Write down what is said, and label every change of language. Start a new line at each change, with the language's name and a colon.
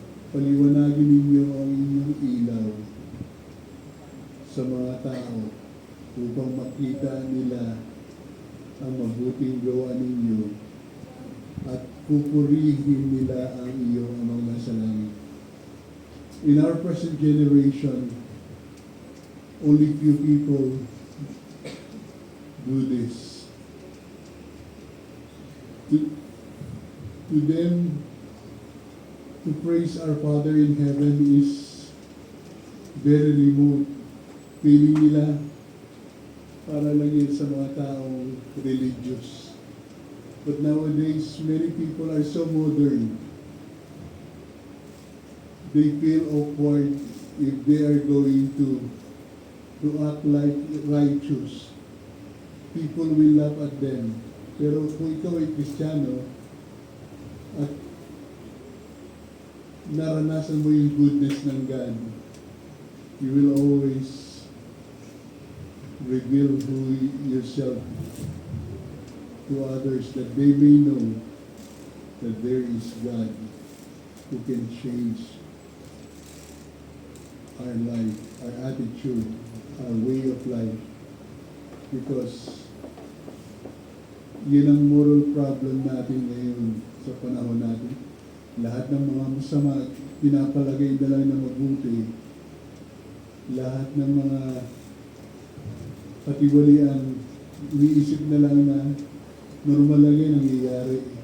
Filipino: Paliwanagin ninyo ang inyong ilaw sa mga tao upang makita nila ang mabuting gawa ninyo at pupurihin nila ang iyong amang nasa langit.
English: In our present generation, only few people do this. To them, to praise our Father in heaven is very remote.
Filipino: Feeling nila para lang yun sa mga taong religious.
English: But nowadays, many people are so modern. They feel awkward if they are going to act like righteous. People will laugh at them.
Filipino: Pero kung ikaw ay Kristiyano at naranasan mo yung goodness ng God,
English: you will always reveal yourself to others that they may know that there is God who can change our life, our attitude, our way of life.
Filipino: Because yun ang moral problem natin ngayon sa panahon natin. Lahat ng mga masama, pinapalagay na lang na mabuti. Lahat ng mga katiwalian, iniisip na lang na normal lang yan nangyayari.